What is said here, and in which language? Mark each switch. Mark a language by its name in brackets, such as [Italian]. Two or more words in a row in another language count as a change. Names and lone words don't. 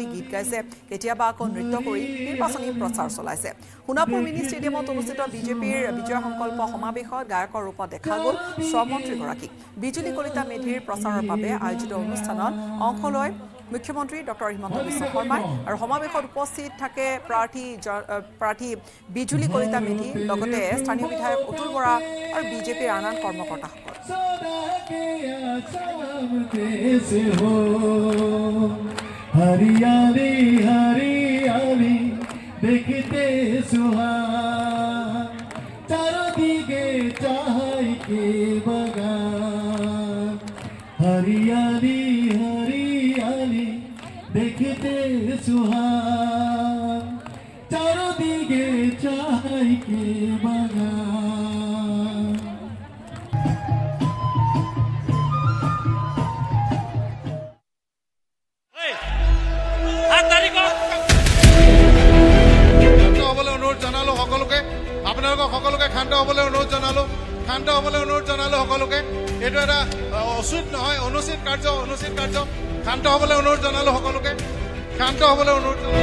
[Assamese] গীত গাইছে কেতিয়াবা আকৌ নৃত্য কৰি নিৰ্বাচনী প্ৰচাৰ চলাইছে সোণাপুৰ মিনি ষ্টেডিয়ামত অনুষ্ঠিত বিজেপিৰ বিজয় সংকল্প সমাৱেশত গায়কৰ ৰূপত দেখা গ'ল শ্ৰমমন্ত্ৰীগৰাকী বিজুলী কলিতা মেধিৰ প্ৰচাৰৰ বাবে আয়োজিত অনুষ্ঠানত অংশ লয় মুখ্যমন্ত্ৰী ডক্টৰ হিমন্ত বিশ্ব শৰ্মাই আৰু সমাৱেশত উপস্থিত থাকে প্ৰাৰ্থী বিজুলী কলিতা মেধি লগতে স্থানীয় বিধায়ক অতুল বৰা আৰু বিজেপিৰ আন আন কৰ্মকৰ্তাসকল [Hindi] हरियाली हरियाली देखते सुहान चारों दिगे चाय के बगान हरियाली हरियाली देखते सुहान चारों दिगे चाय के बागान [Assamese] অনুৰোধ জনালো সকলোকে আপোনালোকক সকলোকে শান্ত হ'বলৈ অনুৰোধ জনালো সকলোকে এইটো এটা উচিত নহয় অনুচিত কাৰ্য শান্ত হ'বলৈ অনুৰোধ জনালো সকলোকে শান্ত হ'বলৈ অনুৰোধ